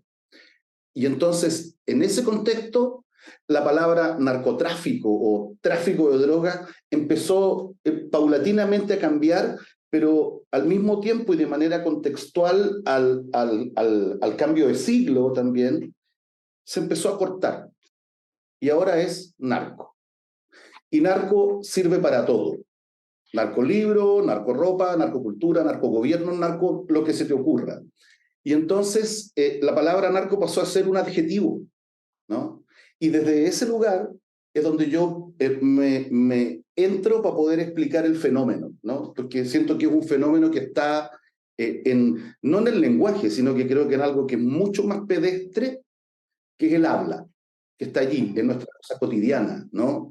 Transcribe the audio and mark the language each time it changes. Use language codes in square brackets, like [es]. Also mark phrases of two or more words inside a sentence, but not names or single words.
[es] Y entonces, en ese contexto, la palabra narcotráfico o tráfico de drogas empezó paulatinamente a cambiar pero al mismo tiempo y de manera contextual al cambio de siglo también, se empezó a cortar. Y ahora es narco. Y narco sirve para todo. Narcolibro, narcoropa, narcocultura, narcogobierno, narco lo que se te ocurra. Y entonces la palabra narco pasó a ser un adjetivo, ¿no? Y desde ese lugar es donde yo me entro para poder explicar el fenómeno, ¿no? Porque siento que es un fenómeno que está no en el lenguaje, sino que creo que en algo que es mucho más pedestre, que es el habla, que está allí, en nuestra cosa cotidiana, ¿no?